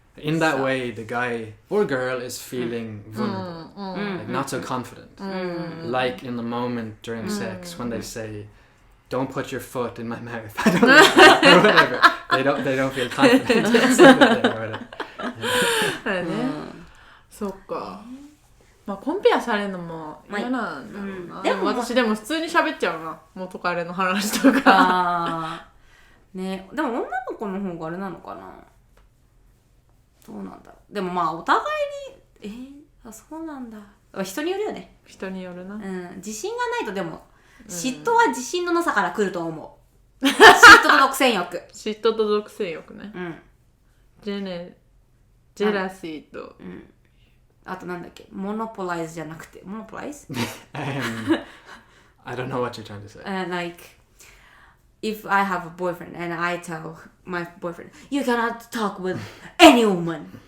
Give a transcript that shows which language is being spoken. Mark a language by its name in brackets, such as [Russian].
[English] In that way, the guy or girl is feeling vulnerable, like not so confident. Like in the moment during sex when they say, "Don't put your foot in my mouth," I don't know, or whatever. They don't feel confident. Yeah. [Japanese] そっか。まあコンペアされるのも嫌なんだろうな。でも私でも普通に喋っちゃうな。元彼の話とか。ね、でも女の子の方があれなのかな。どうなんだろう。でもまあお互いにそうなんだ。人によるよね。人によるな。自信がないとでも嫉妬は自信のなさから来ると思う。嫉妬と独占欲。嫉妬と独占欲ね。ジェラシーとあとなんだっけ、モノポライズじゃなくて、モノポライズ [English] I don't know what you're trying to say. Like, if I have a boyfriend and I tell my boyfriend, you cannot talk with any woman.